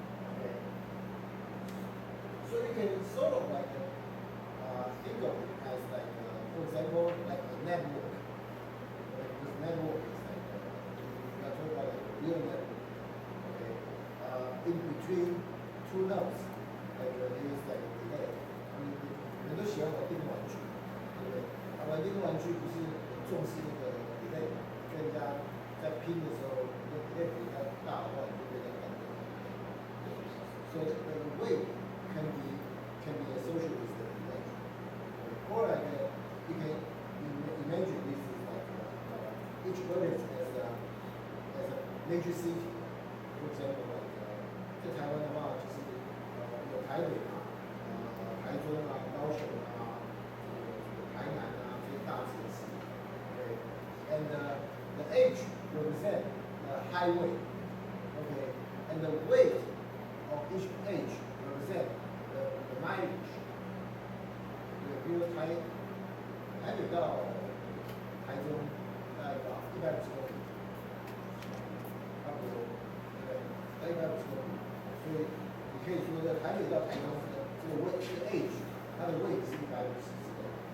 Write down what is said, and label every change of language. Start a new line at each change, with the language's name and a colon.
English: Okay. So you can sort of like think of it as like, for example, like a network. Like this network is like, we are talking about like a real network. Okay. In between two nodes, like there is like a delay.
Chinese: 人都喜欢玩电动玩具，对不对？玩电动玩具不是重视那个 delay 嘛？跟人家在拼的时候，那 delay 比较大的话，你就被人家干掉。
English: So the weight can be associated with the delay. Or like you can imagine this is like each vertex as a major city. For example, like
Chinese: 在台湾的话，就是有台北嘛。台中啊、高雄啊、台南啊这些大城市
English: ，okay, and the edge represent the highway, okay, and the weight of each edge represent the mileage.
Chinese: 比如台北到台中大概150公里，差不多，对，大概150公里，所以你可以说在台北到台中的。这个age， 它的位置是150之类。